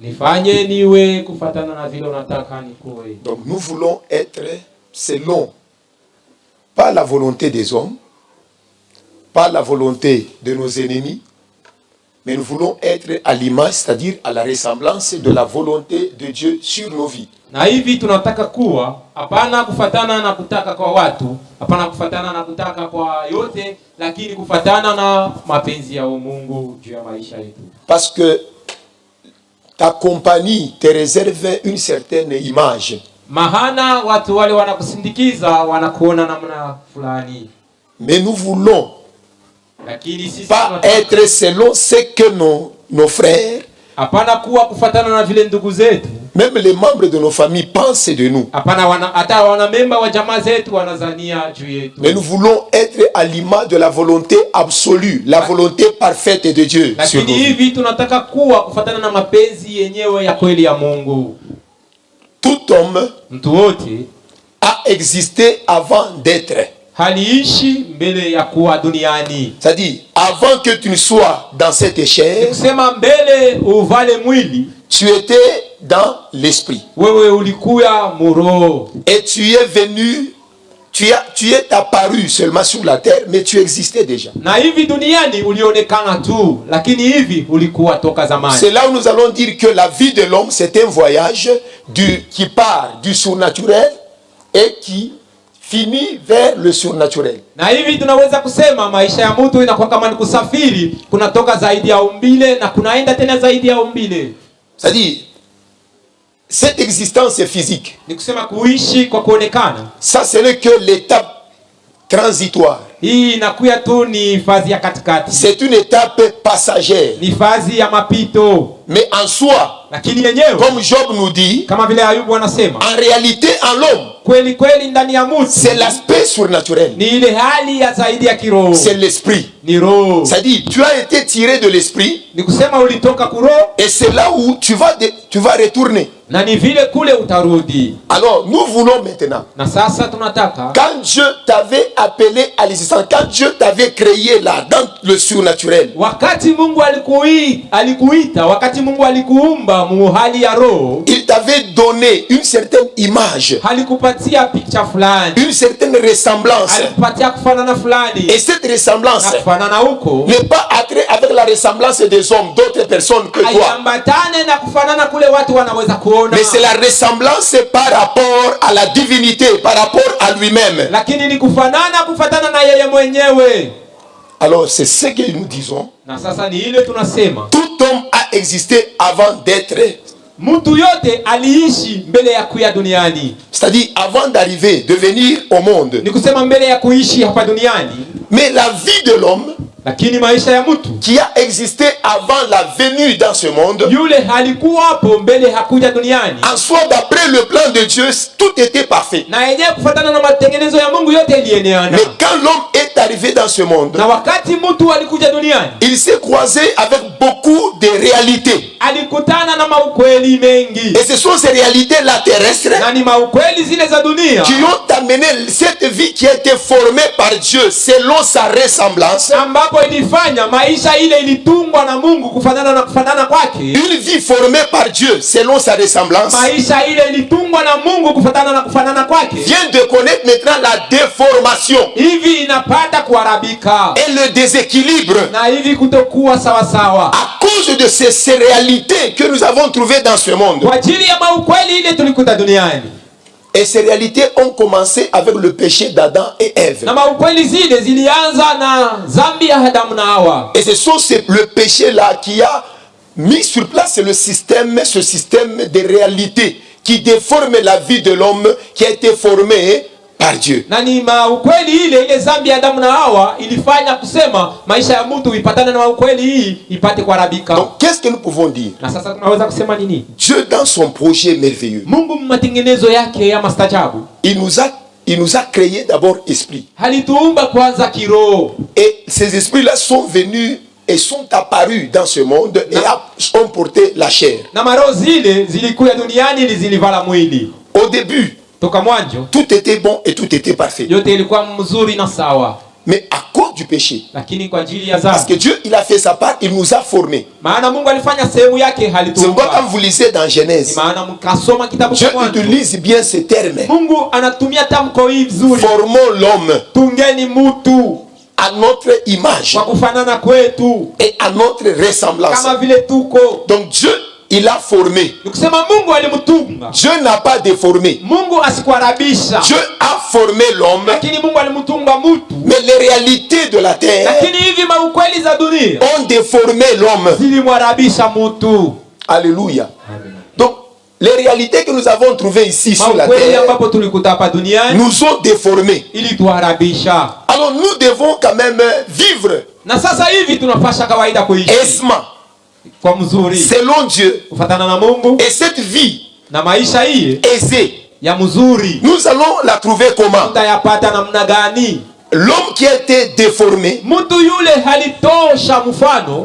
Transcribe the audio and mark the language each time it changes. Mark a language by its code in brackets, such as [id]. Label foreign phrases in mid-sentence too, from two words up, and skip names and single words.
[fr] Donc nous voulons être selon, pas la volonté des hommes, pas la volonté de nos ennemis, mais nous voulons être à l'image, c'est-à-dire à la ressemblance de la volonté de Dieu sur nos vies. [sw] Na hivi tunataka kuwa hapana kufatana na kutaka kwa watu, hapana kufatana na kutaka kwa yote, lakini kufatana na mapenzi ya Mungu juu ya maisha yetu. [fr] Parce que ta compagnie te réserve une certaine image. [sw] Mahana watu wale wanakusindikiza wanakuona namna fulani. [fr] Mais nous voulons pas être selon ce que nos frères, [sw] hapana kuwa kufatana na vile ndugu zetu, [fr] même les membres de nos familles pensent de nous. Mais nous voulons être à l'image de la volonté absolue, la volonté parfaite de Dieu. homme [sw] mtu wote [fr] a existé avant d'être. [sw] haliishi mbele ya kuwa duniani. [fr] C'est-à-dire, avant que tu ne sois dans cette chair, [sw] Kusema mbele uvale mwili, [fr] tu étais dans l'esprit. [sw] wewe ulikuya muroho. [fr] Et tu es venu, tu es apparu seulement sur la terre, mais tu existais déjà. [sw] Na hivi duniani ulionekana tu, lakini hivi ulikuwa toka zamani. [fr] C'est là où nous allons dire que la vie de l'homme, c'est un voyage qui part du surnaturel et qui finit vers le surnaturel. [sw] Na hivi tunaweza kusema maisha ya mtu inakuwa kama ni kusafiri, kunatoka zaidi ya umbile na kunaenda tena zaidi ya umbile. [fr] C'est-à-dire, cette existence physique, [sw] Ni kusema kuishi kwa kuonekana. [fr] ça ce n'est que l'étape transitoire. [sw] Hii inakuya tu ni fazi ya katikati. [fr] C'est une étape passagère. [sw] Ni fazi ya mapito. [fr] Mais en soi, [sw] Lakini yenyewe [fr] comme Job nous dit, [sw] kama vile Ayubu anasema, [fr] en réalité, en l'homme, [sw] kweli kweli ndani ya mtu [fr] c'est l'aspect surnaturel. [sw] ni ile hali ya zaidi ya kiroho. [fr] C'est l'esprit. [sw] Ni roho. [fr] C'est-à-dire, tu as été tiré de l'esprit [sw] Ni kusema ulitoka kuroho [fr] et c'est là où tu vas retourner. [sw] na ni vile kule utarudi. [fr] Alors, nous voulons maintenant, [sw] Na sasa tunataka [fr] quand Dieu t'avait appelé à l'existence, quand Dieu t'avait créé là, dans le surnaturel, [sw] wakati Mungu alikuita, wakati Mungu alikuumba mu hali ya roho, [fr] il t'avait donné une certaine image, [sw] alikupatia picha fulani, [fr] une certaine ressemblance. [sw] alikupatia kufanana fulani. [fr] Et cette ressemblance [sw] Na kufanana huko [fr] n'est pas attirée avec la ressemblance des hommes, d'autres personnes que toi. [sw] haiambatane na kufanana kule watu wanaweza kuona, [fr] Mais c'est la ressemblance par rapport à la divinité, par rapport à lui-même. [sw] lakini ni kufatana na yeye mwenyewe. [fr] Alors c'est ce que nous disons. [sw] Na sasa ni ile tunasema [fr] Tout homme a existé avant d'être. [sw] mtu yote aliishi mbele ya kuya duniani. [fr] C'est-à-dire avant d'arriver, de venir au monde. [sw] Ni kusema mbele ya kuishi hapa duniani. [fr] Mais la vie de l'homme [sw] Lakini maisha ya mtu [fr] qui a existé avant la venue dans ce monde, [sw] yule halikuwa hapo mbele hakuja duniani. [fr] en soi, d'après le plan de Dieu, tout était parfait. [sw] Na yenyewe kufuatana na matengenezo ya Mungu yote ilieneana. [fr] Mais quand l'homme est arrivé dans ce monde, [sw] Na wakati mtu alikuja duniani, [fr] il s'est croisé avec beaucoup de réalités. [sw] alikutana na maukweli mengi. [fr] Et ce sont ces réalités-là terrestres [sw] Na ni maukweli zile za dunia [fr] qui ont amené cette vie qui a été formée par Dieu selon sa ressemblance. [sw] ambapo ilifanya maisha ile ilitungwa na Mungu kufanana kwake. [fr] Une vie formée par Dieu selon sa ressemblance [sw] Maisha ile ilitungwa na Mungu kufanana kwake. [fr] vient de connaître maintenant la déformation [sw] Hivi inapata kuharibika [fr] et le déséquilibre [sw] na hivi kutokuwa sawa sawa [fr] à cause de ces réalités que nous avons trouvées dans ce monde. [sw] kwa ajili ya maukweli ile tulikuta duniani. [fr] Et ces réalités ont commencé avec le péché d'Adam et Ève. [sw] Na maukweli zile zilianza na dhambi ya Adamu na Hawa. [fr] Et ce sont le péché-là qui a mis sur place ce système de réalités qui déforme la vie de l'homme qui a été formé par Dieu. [sw] Na ni maukweli ile dhambi ya Adamu na Hawa ilifanya kusema maisha ya mtu ipatane na maukweli hii ipate kuharibika. [fr] Donc, qu'est-ce que nous pouvons dire? [sw] Na sasa tunaweza kusema nini? [fr] Dieu, dans son projet merveilleux, [sw] Mungu matengenezo yake ya mastajabu, [fr] il nous a créé d'abord esprit. [sw] alituumba kwanza kiroho. [fr] Et ces esprits-là sont venus et sont apparus dans ce monde et ont porté la chair. [sw] Na maroho zile zilikuja duniani ili zilivala mwili. [fr] Au début, [sw] Toka mwanzo [fr] tout était bon et tout était parfait. [sw] yote ilikuwa mzuri na sawa, [fr] Mais à cause du péché, [sw] lakini kwa ajili ya [fr] parce que [sw] dhambi, [fr] Dieu, il a fait sa part, il nous a formés. [sw] maana Mungu alifanya sehemu yake, [fr] C'est pourquoi [sw] halituumba. [fr] quand vous lisez dans [sw] Ni [fr] Genèse, [sw] maana mkasoma kitabu [fr] Dieu [sw] cha Mwanzo, [fr] utilise bien ce terme. [sw] Mungu anatumia tamko hii vizuri, [fr] Formons l'homme [sw] tungeni mtu [fr] à notre image [sw] kwa kufanana kwetu [fr] et à notre ressemblance. [sw] kama vile tuko. [fr] Donc Dieu, il a formé. [sw] Ni kusema Mungu alimtunga. [fr] Dieu n'a pas déformé. [sw] Mungu asikuharibisha, [fr] Dieu a formé l'homme, [sw] lakini Mungu alimtunga mtu. [fr] mais les réalités de la terre [sw] Lakini hivi maukweli za dunia [fr] ont déformé l'homme. [sw] zilimharibisha mtu. [fr] Alléluia. Donc, les réalités que nous avons trouvées ici sur la [sw] Maukweli [fr] terre [sw] ambapo tulikuta hapa duniani [fr] nous ont déformés. [sw] ili tuharibisha. [fr] Alors, nous devons quand même vivre [sw] Na sasa hivi tunapasha kawaida kuishi [fr] aisément, [sw] kwa mzuri [fr] selon Dieu. [sw] kufatana na Mungu, [fr] Et cette vie [sw] na maisha hii [fr] aisée, [sw] ya mzuri [fr] nous allons la trouver comment? [sw] tutayapata namna gani? [fr] L'homme qui a été déformé [sw] Mtu yule halitosha mfano,